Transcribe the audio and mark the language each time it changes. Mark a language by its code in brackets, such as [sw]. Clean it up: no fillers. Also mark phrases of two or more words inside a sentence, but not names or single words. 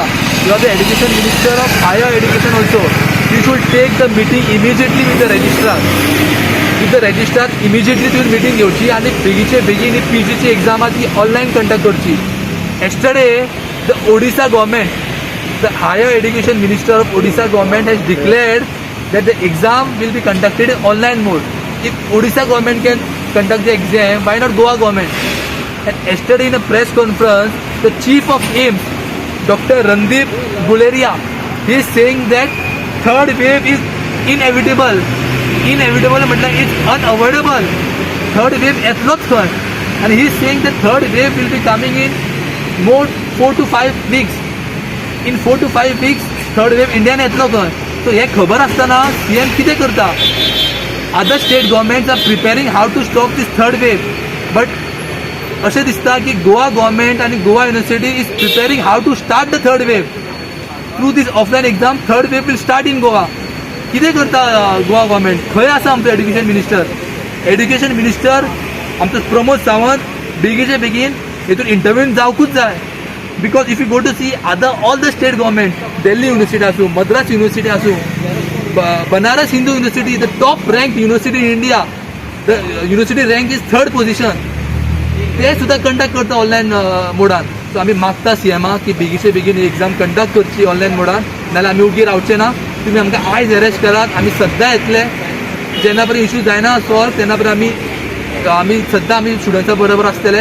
[en] You are the education minister of higher education also. You should take the meeting immediately with the registrar. with the registrar immediately [kok] तुवें मिटींग घेवची आनी बेगीचे बेगीन ही PGची एग्जाम ती [en] online conduct [kok] करची. [en] Yesterday the Odisha government, the higher education minister of Odisha government has declared that the exam will be conducted in online mode. If Odisha government can conduct the exam, why not Goa government? And yesterday in a press conference, the chief of AIIMS, Dr. Randeep Guleria, he is saying that third wave is inevitable. Inevitable means it's unavoidable. Third wave [kok] येतलोच खंय. [en] And he is saying that third wave will be coming in more 4 to 5 weeks. In 4 to 5 weeks third wave [kok] इंडियान येतलो खंय. [en] सो [kok] हे खबर आसतना CM कितें करता. [en] Other state governments are preparing how to stop this third wave. बट [kok] अशें दिसता की [en] गोवा गव्हर्मेंट आनी गोवा युनिव्हर्सिटी is preparing how to start the third wave through this offline exam. Third wave will start in Goa. [kok] कितें करता गोवा गव्हर्मेंट. खंय आसा आमचो [en] education minister. education minister [kok] आमचो प्रमोद सावंत बेगीचे बेगीन हेतून इंटरव्यून जावकूच जाय. [en] Because if you go to see all the state government, Delhi University asu, Madras University asu, Banaras Hindu University, the top ranked university in India, the university rank is 3rd position. [kok] ते सुद्धा कंडक्ट करता ऑनलायन मोडान. सो आमी मागता CMाक की बेगीचे बेगीन [en] exam conduct [kok] करची ऑनलायन मोडान. नाल्यार आमी उगी रावचे ना. तुमी आमकां आयज अरेस्ट करात, आमी सद्दां येतले जेन्ना पर्यंत इश्यू जायना सॉल्व तेन्ना पर्यंत आमी सद्दां आमी स्टुडंट्सा बरोबर आसतले.